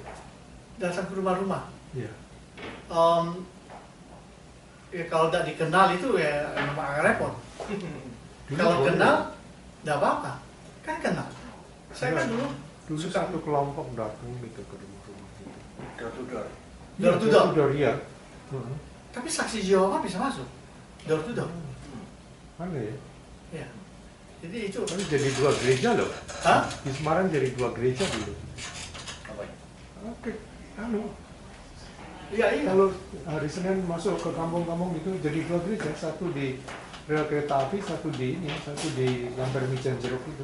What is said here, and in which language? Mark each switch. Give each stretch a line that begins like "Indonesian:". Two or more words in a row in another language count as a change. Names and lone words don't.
Indonesian: Datang ke rumah-rumah? Iya. Ya kalau tidak dikenal itu ya memang agak repot. Kalau boleh. kenal, tidak apa-apa. Kan kenal. Saya kan dulu suka satu kelompok datang gitu ke rumah-rumah gitu.
English: Door to door. Door to door.
Indonesian: Door ya. Tapi saksi Yehova bisa masuk.
English: Door to door.
Indonesian: Aneh ya. Ya. Jadi itu. Kan jadi 2 gereja loh. Hah? Di Semarang jadi 2 gereja dulu. Apa ya? Oke. Iya. Kalau hari Senin masuk ke kampung-kampung itu jadi 2 gereja, satu di rel kereta api, satu di Lamber Mijen Jeruk itu.